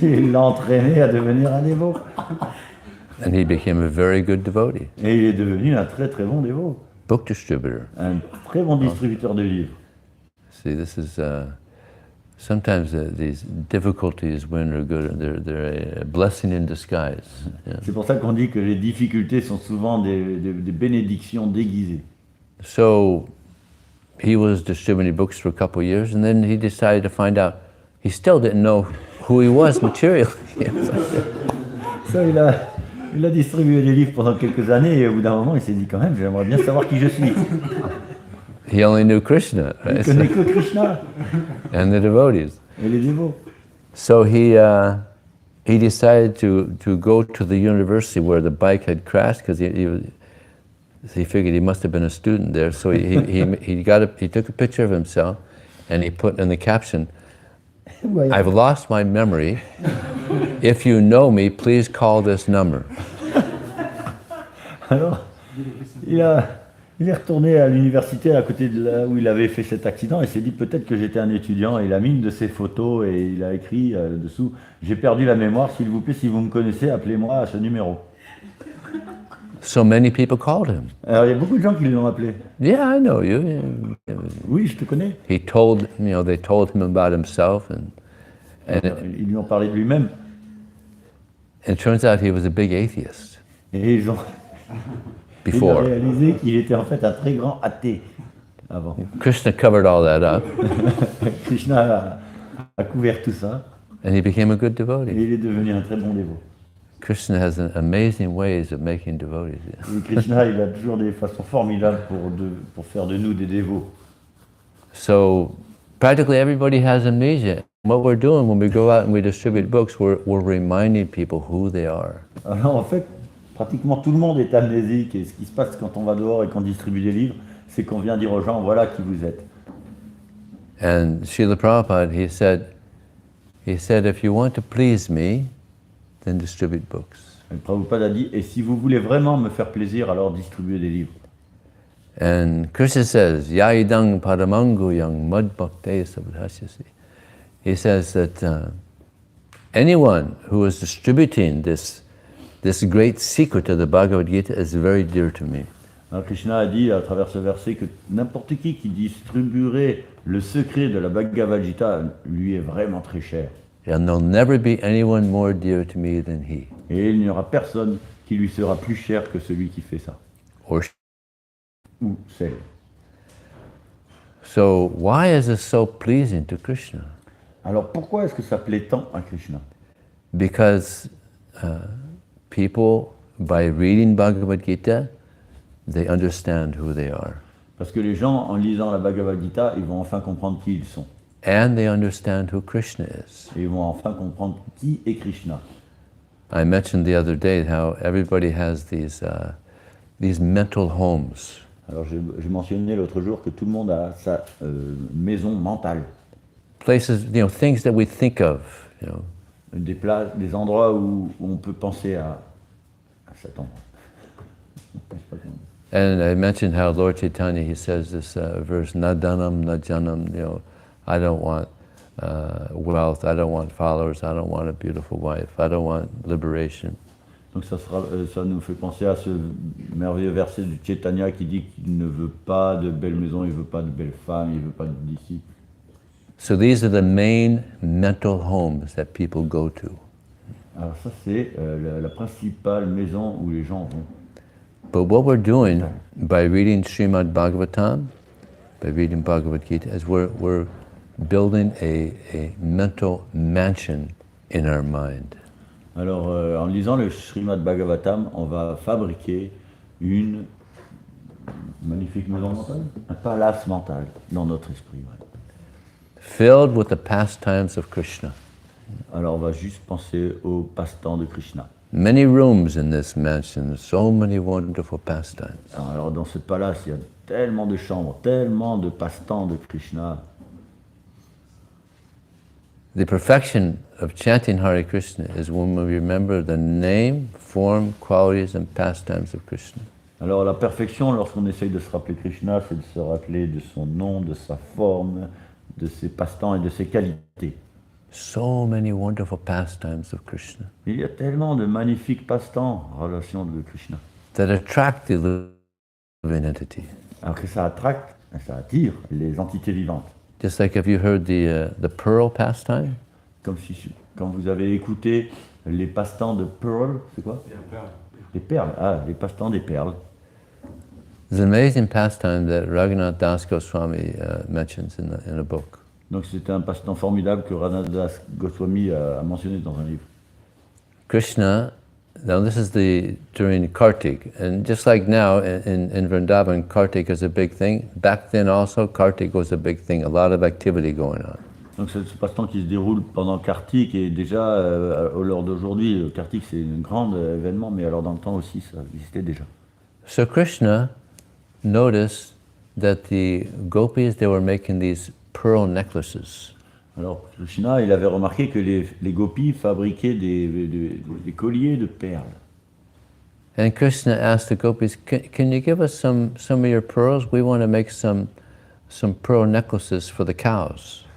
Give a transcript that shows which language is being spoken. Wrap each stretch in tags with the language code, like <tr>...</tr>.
<fr>Il l'a entraîné à devenir un dévot.</fr> <en>And he became a very good devotee,</en> <fr>Et il est devenu un très très bon dévot.</fr> <en>book distributor.</en> <fr>Un très bon distributeur de livres.</fr> <en>See, this is sometimes these difficulties when they're good, they're a blessing in disguise. Yeah.</en> <fr>C'est pour ça qu'on dit que les difficultés sont souvent des bénédictions déguisées.</fr> <en>So he was distributing books for a couple of years, and then he decided to find out. He still didn't know who he was materially.</en> <fr>Ça, il a distribué des livres pendant quelques années et au bout d'un moment, il s'est dit quand même, j'aimerais bien savoir qui je suis.</fr> <en>He only knew Krishna,</en> <fr>Il</fr> <en>right?</en> <fr>connaît que Krishna</fr> <en>And the devotees.</en> <fr>et les dévots.</fr> <en>So he decided to go to the university where the bike had crashed because he figured he must have been a student there. So he took a picture of himself and he put in the caption, I've lost my memory. If you know me, please call this number.</en> <fr>Alors, il est retourné à l'université à côté de là où il avait fait cet accident et s'est dit peut-être que j'étais un étudiant et il a mis une de ses photos et il a écrit dessous « J'ai perdu la mémoire, s'il vous plaît, si vous me connaissez, appelez-moi à ce numéro ».</fr> <en>So many people called him.</en> <fr>Alors il y a beaucoup de gens qui l'ont appelé.</fr> <en>Yeah, I know you.</en> <fr>Oui, je te connais.</fr> <en>They told him about himself, and</en> <fr>Ils lui ont parlé de lui-même</fr> <en>it turns out he was a big atheist</en> <fr>et il a</fr> <en>before.</en> <fr>réalisé qu'il était en fait un très grand athée avant.</fr> <en>Krishna covered all that up,</en> <fr>Krishna a couvert tout ça</fr> <en>and he became a good</en> <fr>et</fr> <en>devotee.</en> <fr>il est devenu un très bon dévot.</fr> <en>Krishna has amazing ways of making devotees.</en> <fr>Et Krishna, il a toujours des façons formidables pour faire de nous des dévots.</fr> <en>So practically everybody has amnesia. What we're doing when we go out and we distribute books, we're reminding people who they are.</en> <fr>Alors en fait, pratiquement tout le monde est amnésique et ce qui se passe quand on va dehors et qu'on distribue des livres, c'est qu'on vient dire aux gens, voilà qui vous êtes.</fr> <en>And Srila Prabhupada, he said, if you want to please me, then distribute books.</en> <fr>Et le Prabhupada a dit, et si vous voulez vraiment me faire plaisir, alors distribuez des livres.</fr> <en>And Krishna says,</en> <sa>Yaidang Paramangu Yang Madbhakte Sabdhasyasi.</sa> <en>He says that anyone who is distributing this great secret of the Bhagavad Gita is very dear to me.</en> <fr>Alors Krishna a dit à travers ce verset que n'importe qui distribuerait le secret de la Bhagavad Gita lui est vraiment très cher.</fr> <en>And there'll never be anyone more dear to me than he.</en> <fr>Et il n'y aura personne qui lui sera plus cher que celui qui fait ça.</fr> <en>Or</en> <fr>Ou celle.</fr> <en>so why is this so pleasing to Krishna?</en> <fr>Alors pourquoi est-ce que ça plaît tant à Krishna?</fr> <en>Because people, by reading Bhagavad Gita, they understand who they are.</en> <fr>Parce que les gens, en lisant la Bhagavad Gita, ils vont enfin comprendre qui ils sont.</fr> <en>And they understand who Krishna is.</en> <fr>Et ils vont enfin comprendre qui est Krishna.</fr> <en>I mentioned the other day how everybody has these mental homes.</en> <fr>Alors j'ai mentionné l'autre jour que tout le monde a sa maison mentale.</fr> <en>Places, things that we think of,</en> <fr>Des endroits où on peut penser à cet endroit.</fr> <en>And I mentioned how Lord Chaitanya, he says this verse,</en> <sa>na dhanam, na janam,</sa> <en>I don't want wealth, I don't want followers, I don't want a beautiful wife, I don't want liberation.</en> <fr>Donc ça nous fait penser à ce merveilleux verset du Chaitanya qui dit qu'il ne veut pas de belles maisons, il ne veut pas de belles femmes, il ne veut pas de disciples.</fr> <en>So these are the main mental homes that people go to.</en> <fr>Alors ça c'est la principale maison où les gens vont.</fr> <en>But what we're doing by reading Srimad Bhagavatam, by reading Bhagavad Gita, is we're building a mental mansion in our mind.</en> <fr>Alors en lisant le Srimad Bhagavatam, on va fabriquer une magnifique maison mentale, un palace mental dans notre esprit. Ouais.</fr> <en>Filled with the pastimes of Krishna.</en> <fr>Alors on va juste penser au passe-temps de Krishna.</fr> <en>Many rooms in this mansion, so many wonderful pastimes.</en> <fr>Alors dans ce palace, il y a tellement de chambres, tellement de passe-temps de Krishna.</fr> <en>The perfection of chanting Hare Krishna is when we remember the name, form, qualities, and pastimes of Krishna.</en> <fr>Alors la perfection, lorsqu'on essaye de se rappeler Krishna, c'est de se rappeler de son nom, de sa forme, de ses passe-temps et de ses qualités.</fr> <en>So many wonderful pastimes of Krishna.</en> <fr>Il y a tellement de magnifiques passe-temps en relation de Krishna.</fr> <en>That attract the living entity.</en> <fr>Alors que ça attraque, ça attire les entités vivantes.</fr> <en>Just like if you heard the pearl pastime.</en> <fr>Comme si, quand vous avez écouté les passe-temps de Pearl, c'est quoi? Les perles. Ah, les passe-temps des perles.</fr> <en>There's an amazing pastime that Raghunath Das Goswami mentions in a book.</en> <fr>Donc c'était un passe-temps formidable que Raghunath Goswami a mentionné dans un livre.</fr> <en>Krishna, now this is during Kartik, and just like now in Vrindavan, Kartik is a big thing. Back then also, Kartik was a big thing, a lot of activity going on.</en> <fr>Donc c'est ce passe-temps qui se déroule pendant Kartik, et déjà, lors d'aujourd'hui, Kartik c'est un grand événement, mais alors dans le temps aussi, ça existait déjà.</fr> <en>So Krishna noticed that the gopis, they were making these pearl necklaces.</en> <fr>Alors Krishna, il avait remarqué que les gopis fabriquaient des colliers de perles.</fr> <en>And Krishna asked the gopis, can you give us some of your pearls? We want to make some pearl necklaces for the cows.</en>